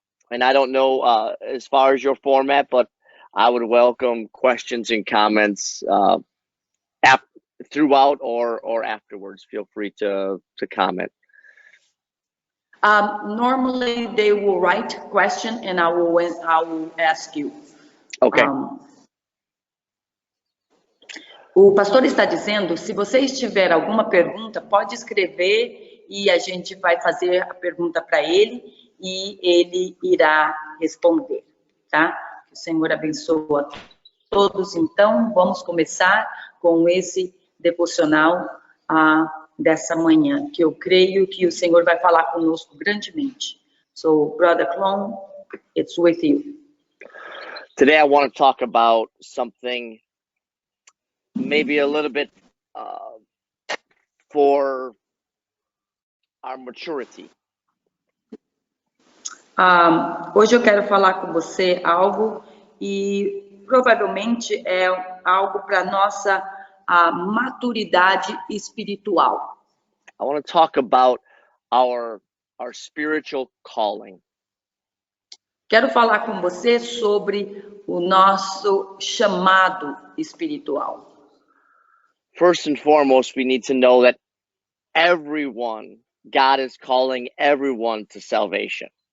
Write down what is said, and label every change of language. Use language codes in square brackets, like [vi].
[en] And I don't know as far as your format, but I would welcome questions and comments throughout or afterwards. Feel free to comment. Normally they will write question and I will ask you. Okay. [pt] O pastor está dizendo, se você tiver alguma pergunta, pode escrever e a gente vai fazer a pergunta para ele e ele irá responder, tá? Que o Senhor abençoe a todos. Então, vamos começar com esse devocional dessa manhã, que eu creio que o Senhor vai falar conosco grandemente. [en] So, Brother Clone, it's with you. Today I want to talk about something maybe a little bit for our maturity. [pt] Hoje eu quero falar com você algo e provavelmente é algo para nossa maturidade espiritual. [en] I want to talk about our spiritual calling. [pt] Quero falar com você sobre o nosso chamado espiritual. [en] First and foremost, we need to know that God is calling everyone to salvation.